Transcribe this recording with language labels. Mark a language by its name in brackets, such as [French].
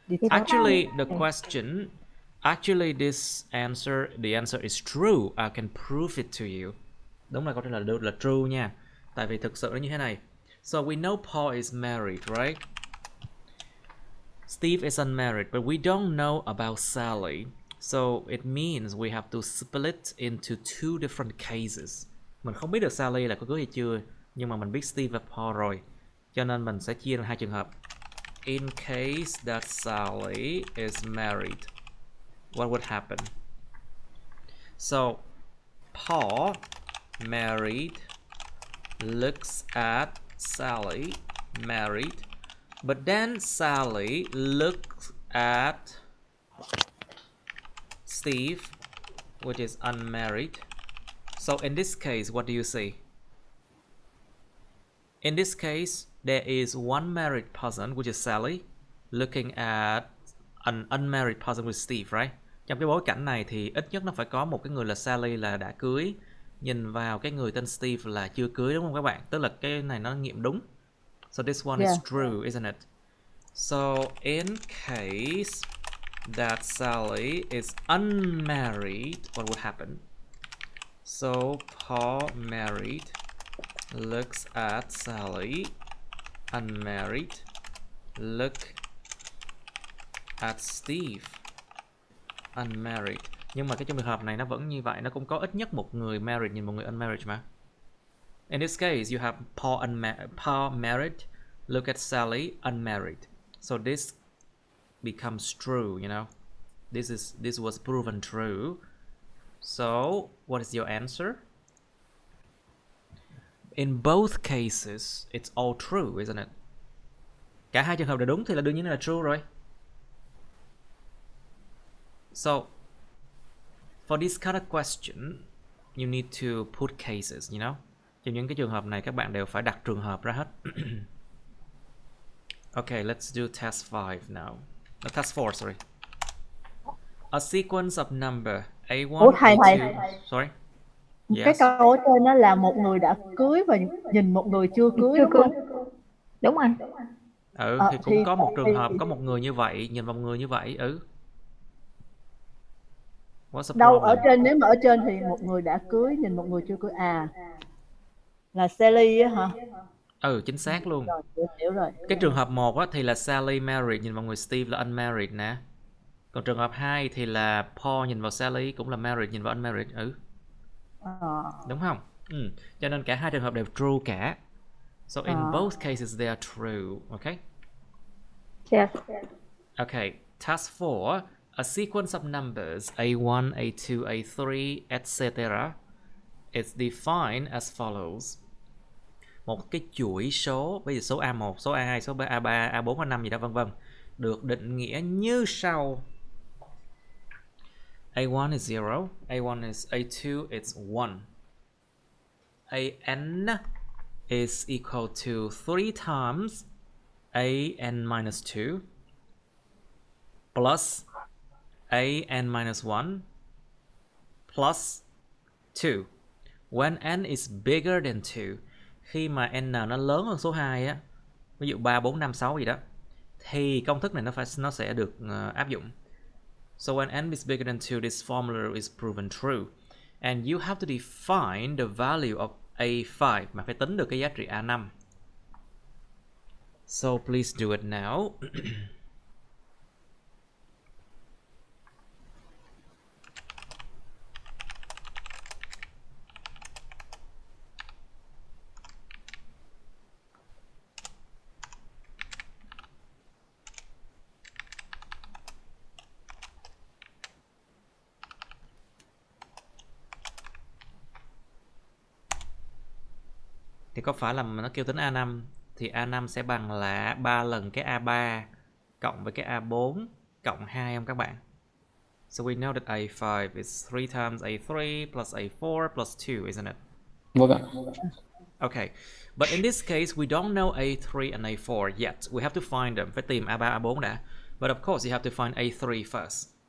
[English] Actually, the question, this answer, the answer is true. I can prove it to you. [Vietnamese] Đúng là câu trả lời là true nha. Tại vì thực sự nó như thế này. [English] So we know Paul is married, right? Steve is unmarried, but we don't know about Sally. So it means we have to split into two different cases. [Vietnamese] Mình không biết được Sally là có cưới hay chưa, nhưng mà mình biết Steve và Paul rồi. Cho nên mình sẽ chia ra hai trường hợp. [English] In case that Sally is married, what would happen? So Paul married looks at Sally married, but then Sally looks at Steve, which is unmarried. So in this case, what do you see? In this case, there is one married person, which is Sally, looking at an unmarried person with Steve, right? [Vietnamese] Trong cái bối cảnh này thì ít nhất nó phải có một cái người là Sally là đã cưới, nhìn vào cái người tên Steve là chưa cưới, đúng không các bạn? Tức là cái này nó nghiệm đúng. [English] So this one is true, isn't it? So in case that Sally is unmarried, what would happen? So Paul married looks at Sally, unmarried, look at Steve, unmarried. [Vietnamese] Nhưng mà cái trong trường hợp này nó vẫn như vậy, nó cũng có ít nhất một người married nhìn một người unmarried mà. [English] In this case, you have Paul married, look at Sally, unmarried. So this becomes true, you know. This was proven true. So, what is your answer? In both cases, it's all true, isn't it? [Vietnamese] Cả hai trường hợp đều đúng thì là đương nhiên là true rồi. [English] So, for this kind of question, you need to put cases, you know. [Vietnamese] Trong những cái trường hợp này các bạn đều phải đặt trường hợp ra hết. [English] Okay, let's do task 5 now. Task 4, sorry. A sequence of number A1, A2. Sorry. Yes. [Vietnamese] Cái câu ở trên đó là một người đã cưới và nhìn một người chưa cưới, đúng không? Đúng rồi. Thì cũng có một trường hợp có một người như vậy, nhìn vào một người như vậy. [English] What's the [Vietnamese] đâu [English] problem? [Vietnamese] Ở trên, nếu mà ở trên thì một người đã cưới nhìn một người chưa cưới, là Sally á hả? Chính xác luôn. Rồi, hiểu rồi. Cái trường hợp 1 á, thì là Sally married nhìn vào người Steve là unmarried nè. Còn trường hợp 2 thì là Paul nhìn vào Sally cũng là married nhìn vào unmarried. Đúng không? Cho nên cả hai trường hợp đều true cả. [English] So in both cases they are true, okay? Yes. Okay, task 4. A sequence of numbers A1, A2, A3, etc. is defined as follows. [Vietnamese] Một cái chuỗi số, bây giờ số A1, số A2, số A3, A4, A5 gì đó vân vân, được định nghĩa như sau. [English] A1 is 0, A1 is A2, it's 1. AN is equal to 3 times AN minus 2 plus AN minus 1 plus 2. When n is bigger than 2, [Vietnamese] khi mà n nó lớn hơn số 2 á, ví dụ 3, 4, 5, 6 gì đó, thì công thức này nó sẽ được áp dụng. [English] So when n is bigger than 2, this formula is proven true. And you have to define the value of A5, [Vietnamese] mà phải tính được cái giá trị A5. [English] So please do it now. [Vietnamese] Thì có phải là nó kêu tính A5 thì A5 sẽ bằng là 3 lần cái A3 cộng với cái A4 cộng 2 không các bạn? [English] So we know that A5 is 3 times A3 plus A4 plus 2, isn't it? [Vietnamese] Vâng ạ. [English] Okay, but in this case we don't know A3 and A4 yet. We have to find them. [Vietnamese] Phải tìm A3, A4 đã. [English] But of course you have to find A3 first.